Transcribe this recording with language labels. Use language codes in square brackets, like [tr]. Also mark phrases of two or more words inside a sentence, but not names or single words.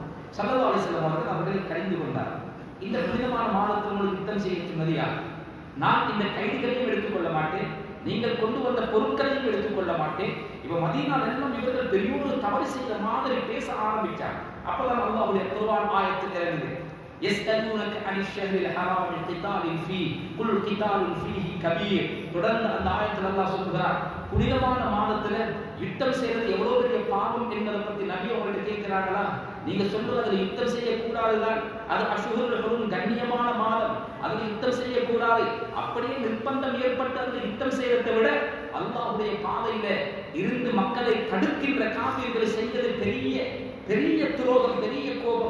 [ar] صلى الله عليه وسلم [ta] அவர்கள் அவர்களை கடிந்து கொண்டார். இந்த புனிதமான மாதத்தில் உங்களுக்கு யுத்தம் செய்ய சொன்னதியா? நான் இந்த கைதிகளையும் எடுத்துக்கொள்ள மாட்டேன், நீங்கள் கொண்டு வந்த பொருட்களையும் எடுத்துக்கொள்ள மாட்டேன். இப்ப மதீனால எல்லாம் இவர்கள் பெரிய ஒரு தவறு செய்த மாதிரி பேச ஆரம்பிச்சாங்க. அப்பதான் அல்லாஹ்வுடைய குர்ஆன் ஆயத்து இறங்குது. [ar] يسألونك عن الشهر الحرام قتال فيه قل قتال فيه كبير. [ta] தொடர்ந்து அந்த ஆயத்தில் அல்லாஹ் சொல்கிறார், புனிதமான மாதத்துல யுத்தம் செய்யறது எவ்வளவு பெரிய பாவம் என்பதை பத்தி நபி அவர்கிட்ட கேட்கிறாங்களா? நீங்க சொல்றது அதுல யுத்தம் செய்யக்கூடாதுதான், அது [ar] الأشهر الحرم [ta] கண்ணியமான மாதம், அதுல யுத்தம் செய்யக்கூடாது. அப்படியே நிர்பந்தம் ஏற்பட்டு அதுல யுத்தம் செய்யறதை விட அல்லாஹ்வுடைய பாதையில இருந்து மக்களை தடுக்கின்ற காஃபிர்களை செய்வது பெரிய துரோகம், பெரிய கோபம்.